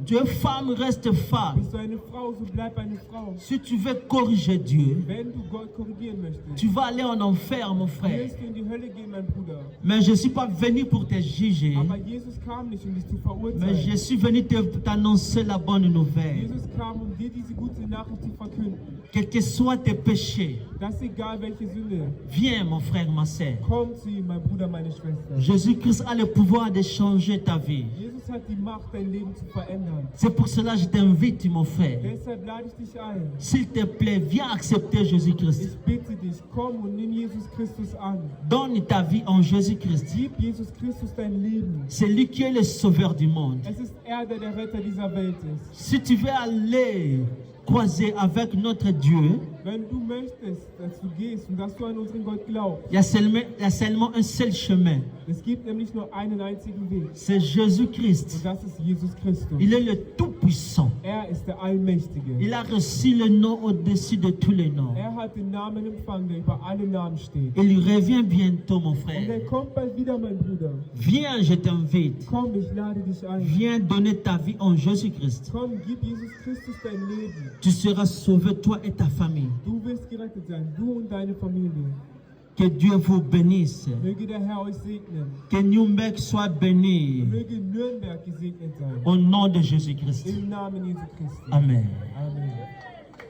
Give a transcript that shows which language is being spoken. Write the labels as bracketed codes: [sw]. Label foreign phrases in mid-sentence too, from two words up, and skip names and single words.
[fr] Tu es femme, reste femme. [de] Bist du eine Frau, so bleib eine Frau. [fr] Si tu veux corriger Dieu, [de] Wenn du Gott korrigieren möchtest, [fr] tu vas aller en enfer, mon frère. [de] wirst du in die Hölle gehen, mein Bruder. [fr] Mais je ne suis pas venu pour te juger, [de] Aber Jesus kam nicht, um dich zu [fr] mais je [de] verurteilen. [fr] suis venu t'annoncer la bonne nouvelle. [de] Jesus kam, um dir diese gute Nachricht zu verkünden. [fr] Quels que soient tes péchés, [de] Das ist egal, welche Sünde. [fr] viens, mon frère, ma sœur. [de] Komm zu ihm, mein Bruder, meine Schwester. [fr] Jésus-Christ a le pouvoir de changer ta vie. [de] Jesus hat die Macht, dein Leben zu verändern. [fr] C'est pour cela que je t'invite, mon frère. [de] Deshalb lade ich dich ein. [fr] S'il te plaît, viens accepter Jésus-Christ. [de] Ich bitte dich, komm und nimm Jesus Christus an. [fr] Donne ta vie en Jésus-Christ. [de] Gib Jesus Christus dein Leben. [fr] C'est lui qui est le sauveur du monde. [de] Es ist er, der der Retter dieser Welt ist. [fr] Si tu veux aller croiser avec notre Dieu, [de] Wenn du möchtest, dass du gehst und dass du an unseren Gott glaubst, [fr] il y a seulement un seul chemin. [de] es gibt nämlich nur einen einzigen Weg. [fr] C'est Jésus-Christ. [de] Und das ist Jesus Christus. [fr] Il est le Tout-Puissant. [de] Er ist der Allmächtige. [fr] Il a reçu le nom au-dessus de tous les noms. [de] Er hat den Namen empfangen, der über alle Namen steht. [fr] Il revient bientôt, mon [de] Und [fr] frère. [de] er kommt bald wieder, mein Bruder. [fr] Viens, je t'invite. [de] Komm, ich lade dich ein. [fr] Viens donner ta vie en Jésus-Christ. [de] Komm, gib Jesus Christus dein Leben. [fr] Tu seras sauvé, toi et ta famille. [de] Du wirst gerettet sein, du und deine Familie. [fr] Que Dieu vous bénisse. [de] Möge der Herr euch segnen. [fr] Que Nürnberg soit béni. [de] Möge Nürnberg gesegnet sein. [fr] Au nom de Jésus-Christ. [de] Im Namen Jesu Christi. [fr] Amen. [de] Amen.